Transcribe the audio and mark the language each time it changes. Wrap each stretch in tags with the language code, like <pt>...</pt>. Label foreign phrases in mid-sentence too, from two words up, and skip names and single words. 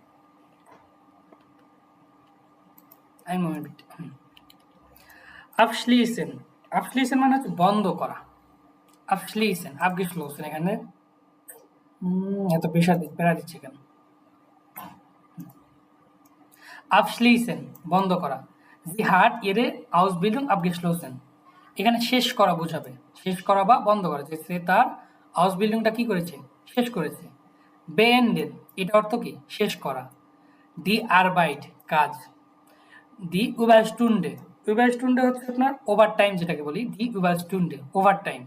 <bn>আপশলিসেন, আপশলিসেন মানে হচ্ছে বন্ধ করা, আপশলিসেন, abgeschlossen, এখানে এত প্যারা দিচ্ছে কেন, abschließen বন্ধ করা,</bn> <de>sie hat ihre Ausbildung abgeschlossen,</de> <bn>এখানে শেষ করা বোঝাবে, শেষ করা বা বন্ধ করা, যে সে তার আউসবিল্ডিংটা কি করেছে শেষ করেছে। beenden এটা অর্থ কি শেষ করা,</bn> <de>die Arbeit</de> <bn>কাজ,</bn> <de>die Überstunde,</de> <bn>Überstunde হচ্ছে আপনার ওভারটাইম যেটাকে বলি,</bn> <de>die Überstunde</de> <bn>ওভারটাইম।</bn>